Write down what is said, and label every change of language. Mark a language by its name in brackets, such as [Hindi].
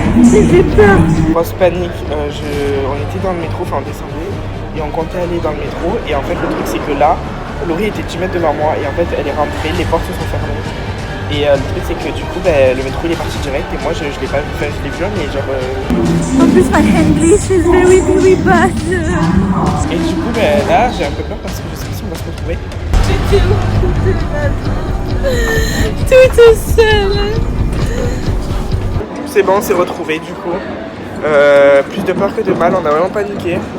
[French] J'ai peur. Grosse panique. On était dans le métro, enfin on descendait. Et on comptait aller dans le métro. Et en fait, le truc, c'est que là, Laurie était 10 mètres devant moi. Et en fait, elle est rentrée, les portes se sont fermées. Et le truc, c'est que du coup, le métro, il est parti direct. Et moi, je l'ai pas vu, enfin, je l'ai vu, mais genre... En plus, [English] my English is very, very bad. [French] Et du coup, là, j'ai un peu peur parce que je sais pas si on va se retrouver. Toute seule. C'est bon, on s'est retrouvés du coup. Plus de peur que de mal, on a vraiment paniqué.